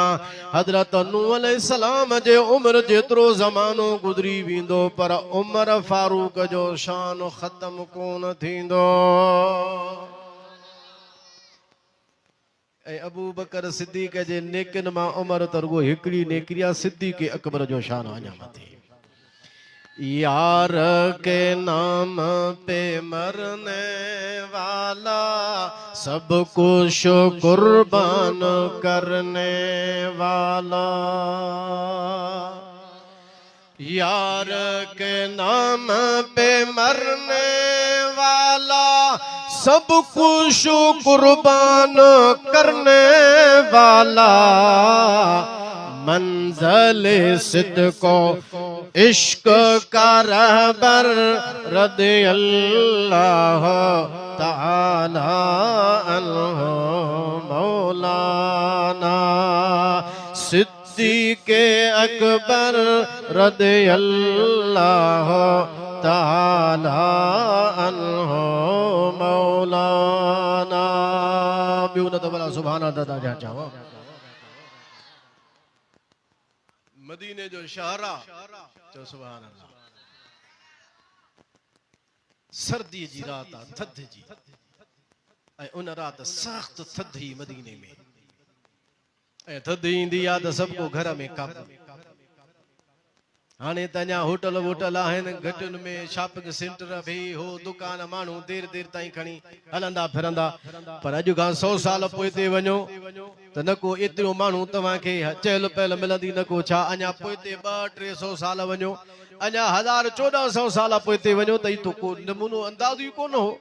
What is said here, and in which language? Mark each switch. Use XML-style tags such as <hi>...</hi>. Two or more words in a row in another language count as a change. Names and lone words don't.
<sd>हज़रत नूह अलैहिस्सलाम जे उम्र जेतिरो ज़मानो गुज़री वेंदो पर उमर फारूक जो शान ख़त्म कोन थींदो। अबू बकर सिद्दीक जे नेकिन मां उमर तरगो हिकड़ी नेकिरी आहे, सिद्दीक अकबर जो शान अञा मथे।</sd> <ur>یار کے نام پہ مرنے والا سب کچھ قربان کرنے والا, یار کے نام پہ مرنے والا سب کچھ قربان کرنے والا, منزل صدق و عشق کا رہبر</ur> <ar>رضي الله تعالى عنه</ar> <ur>मौलाना सिद्दीक़ अकबर</ur> <ar>رضي الله تعالى عنه</ar> <ur>मौलाना।</ur> <sd>ॿियो न त भला</sd> <ar>سبحان الله</ar> <sd>जा चओ। मदीने जो शहरा चओ</sd> <ar>سبحان الله.</ar> <sd>सर्दी जी रात आ, थधि जी, ऐं उन रात सख्त थधि मदीने में, ऐं थधि ईंदी आहे त सभु को घर में काबू। हाणे त अञा होटल वोटल आहिनि घटियुनि में,</sd> <en>shopping center</en> <sd>भी हो, दुकान माण्हू देर देर ताईं खणी हलंदा फिरंदा, पर अॼु खां 100 साल पोइ ते वञो त न को एतिरो माण्हू तव्हांखे चहल पहल मिलंदी, न को छा। अञा पोइ ते 200-300 साल वञो, अञा 1000-1400 साल पोइ ते वञो त इतो को नमूनो अंदाज़ ई कोन हो।</sd>